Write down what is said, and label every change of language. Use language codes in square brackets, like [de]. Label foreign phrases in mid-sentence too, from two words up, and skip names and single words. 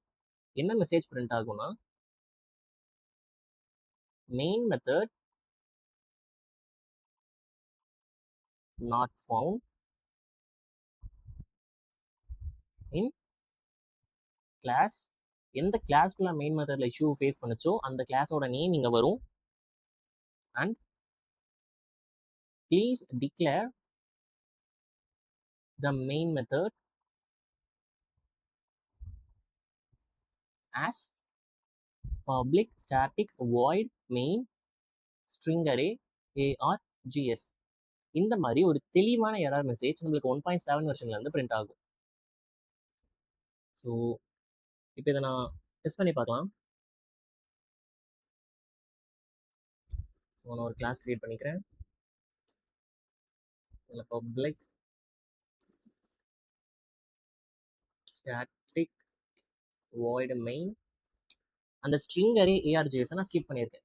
[en] என்ன message print ஆகும்னா main method not found in class. [ta] எந்த கிளாஸ்க்குள்ள மெயின் மெத்தட்ல [en] issue face [ta] பண்ணுச்சோ அந்த கிளாஸோட நேம் இங்க வரும். [en] and please declare the main method as public static void main string array args. [ta] இந்த மாதிரி ஒரு தெளிவான [en] error message [ta] நம்மளுக்கு 1.7 வெர்ஷன்ல இருந்து பிரிண்ட் ஆகும். ஸோ இப்போ இதை நான் டெஸ்ட் பண்ணி பார்க்கலாம். நான் ஒரு [en] class create [ta] பண்ணிக்கிறேன். இதில் [en] public static void main [ta] அந்த [en] string array args [ta] நான் ஸ்கிப் பண்ணியிருக்கேன்.